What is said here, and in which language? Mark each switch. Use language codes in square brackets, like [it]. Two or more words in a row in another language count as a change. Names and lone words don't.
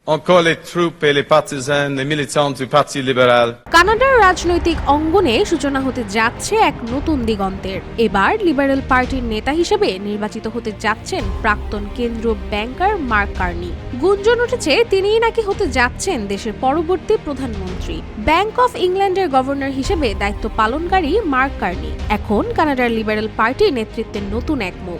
[fr] Encore les troupes et les partisans, les militants du Parti libéral. [bn] কানাডার রাজনৈতিক অঙ্গনে সূচনা হতে যাচ্ছে এক নতুন দিগন্তের। এবার লিবারেল পার্টির নেতা হিসেবে নির্বাচিত হতে যাচ্ছেন প্রাক্তন কেন্দ্রীয় ব্যাংকার মার্ক কার্নি। গুঞ্জন উঠেছে তিনিই নাকি হতে যাচ্ছেন দেশের পরবর্তী প্রধানমন্ত্রী। ব্যাংক অফ ইংল্যান্ডের গভর্নর হিসেবে দায়িত্ব পালনকারী মার্ক কার্নি এখন কানাডার লিবারেল পার্টির নেতৃত্বের নতুন এক মুখ।